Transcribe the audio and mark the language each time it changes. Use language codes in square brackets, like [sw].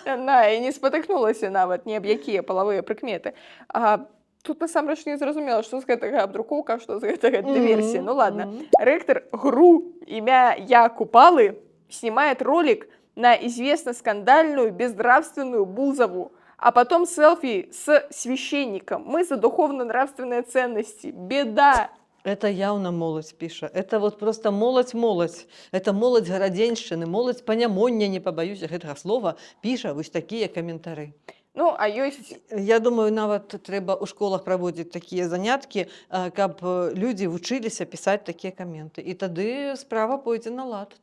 [be] На, і не спатыкнулася нават ні аб якія палавыя прыкметы. А тут насамрэч не зразумела, што з гэтага абдрукоўка, што з гэтага дыверсія. [ru] Ну ладно. Ректор ГРУ, имя Я Купалы, снимает ролик на известно скандальную безнравственную Бузову, а потом селфи с священником. Мы за духовно-нравственные ценности. Беда! Это явно [be] моладзь піша. [ru] Это вот просто моладзь. [be] Это моладзь гарадзеншчыны, моладзь панямоння, не пабаюся гэтага слова, піша вось такія каментары. Ну, а ёсць... Я думаю, нават трэба ў школах праводзіць такія заняткі, каб людзі вучыліся пісаць такія каменты. І тады справа пойдзе на лад.